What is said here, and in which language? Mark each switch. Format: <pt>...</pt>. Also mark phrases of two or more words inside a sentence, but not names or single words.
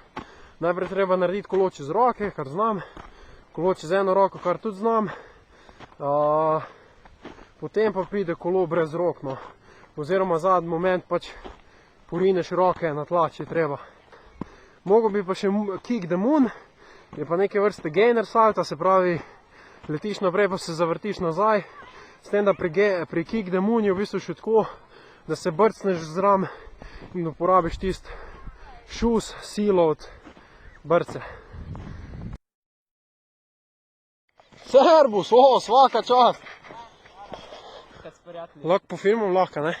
<sl>Najprej treba narediti kolo čez roke, kar znam. Kolo čez eno roko, kar tudi znam. Potem pa pride kolo brez rok, no. Oziroma zadnji moment pač porineš roke na tla, če treba. Mogo bi pa še</sl> <en>kick the moon,</en> <sl>je pa neke vrste gainer salta, se pravi, letiš naprej pa se zavrtiš nazaj. S tem, da pri</sl> <en>kick the moon</en> <sl>je v bistvu še tako, da se brcneš zram in uporabiš tist šus, silo od brce.</sl> <hr>Servus, svaka čast!</hr> <sl>Lahko po filmom, lahko, ne?</sl>